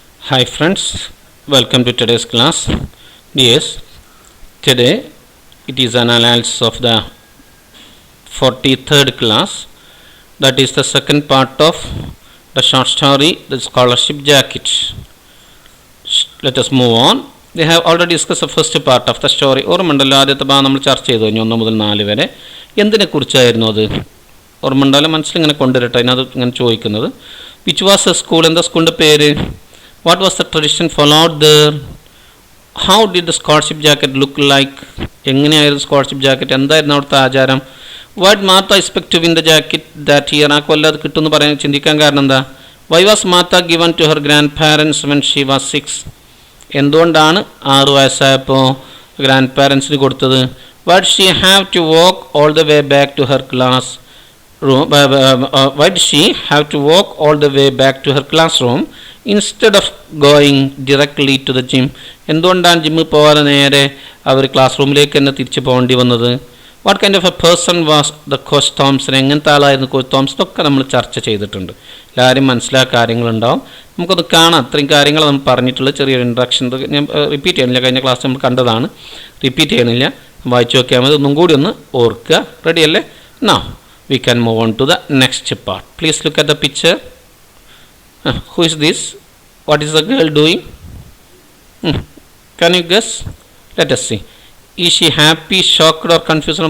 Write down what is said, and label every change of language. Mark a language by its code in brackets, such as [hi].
[en] Hi friends, welcome to today's class. Yes, today it is an analysis of the 43rd class, that is the second part of the short story, The Scholarship Jacket. Let us move on. They have already discussed the first part of the story. [ml] ഓർമ്മണ്ടല്ലോ ആദ്യത്തെ ഭാഗം നമ്മൾ ചർച്ച ചെയ്തു കഴിഞ്ഞു 1 മുതൽ 4 വരെ. എന്തിനെ കുറിച്ചായിരുന്നു അത്? ഓർമ്മണ്ടല്ലോ മനസ്സിലിങ്ങനെ കൊണ്ടുവരട്ടെ. അതിനകത്ത് ഇങ്ങനെ ചോദിക്കുന്നത് [en] which was a school, [ml] എന്താ സ്കൂളിൻ്റെ പേര്? [en] What was the tradition followed there? How did the scholarship jacket look like? [ml] എങ്ങനെയായിരുന്നു സ്കോളർഷിപ്പ് ജാക്കറ്റ്, എന്തായിരുന്നു അവിടുത്തെ ആചാരം? [en] What Martha expect to win the jacket that year? [ml] ആ കൊല്ലം അത് കിട്ടുമെന്ന് പറയാൻ ചിന്തിക്കാൻ കാരണം എന്താ? [en] Why was Martha given to her grandparents when she was 6? [ml] എന്തുകൊണ്ടാണ് 6 വയസ്സായപ്പോൾ ഗ്രാൻഡ് പാരൻസിന് കൊടുത്തത്? [en] Why did she have to walk all the way back to her classroom? Why did she have to walk all the way back to her classroom instead of going directly to the gym? [ml] എന്തുകൊണ്ടാണ് ജിമ്മിൽ പോകാതെ നേരെ അവർ class റൂമിലേക്ക് തന്നെ തിരിച്ചു പോകേണ്ടി വന്നത്? [en] What kind of a person was the coach Thomson? [ml] എങ്ങനത്തെ ആളായിരുന്നു കോച്ച് തോംസൺ? ഒക്കെ നമ്മൾ ചർച്ച ചെയ്തിട്ടുണ്ട്. എല്ലാവരും മനസ്സിലായ കാര്യങ്ങളുണ്ടാവും. നമുക്കൊന്ന് കാണാം. അത്രയും കാര്യങ്ങൾ നമ്മൾ പറഞ്ഞിട്ടുള്ള ചെറിയൊരു ഇൻട്രഡക്ഷൻ ഞാൻ റിപ്പീറ്റ് ചെയ്യണില്ല. കഴിഞ്ഞ ക്ലാസ് നമ്മൾ കണ്ടതാണ്, റിപ്പീറ്റ് ചെയ്യണില്ല. വായിച്ചു നോക്കിയാൽ മതി. ഒന്നും കൂടി ഒന്ന് ഓർക്കുക. റെഡി അല്ലേ? [en] Now we can move on to the next part. Please look at the picture. Who is this? What is the girl doing? Can you guess? Let us see. Is she happy, shocked or confused?